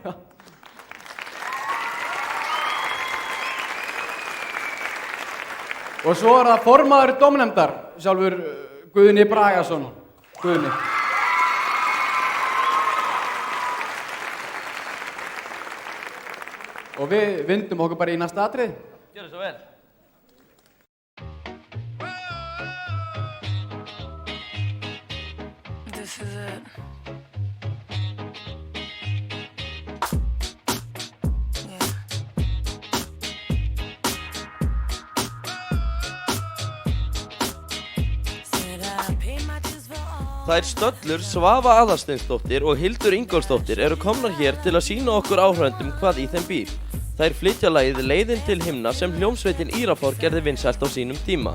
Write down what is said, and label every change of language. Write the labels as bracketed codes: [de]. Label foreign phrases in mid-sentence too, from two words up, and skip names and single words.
[is] Og svo það formaður dómnefndar, sjálfur Guðni Bragason. Guðni. Og við vindum okkur bara í næsta atrið. Gjörðu svo vel. [en] This is it. Yeah. Said I pay my dues for all. [is] Þær stöllur Svava Aðalsteinsdóttir og Hildur Ingólfsdóttir eru komnar hér til að sýna okkur áhorfendum hvað í þeim býr. Þær flytja lagið Leiðin til himna sem hljómsveitin Írafár gerði vinsælt á sínum tíma.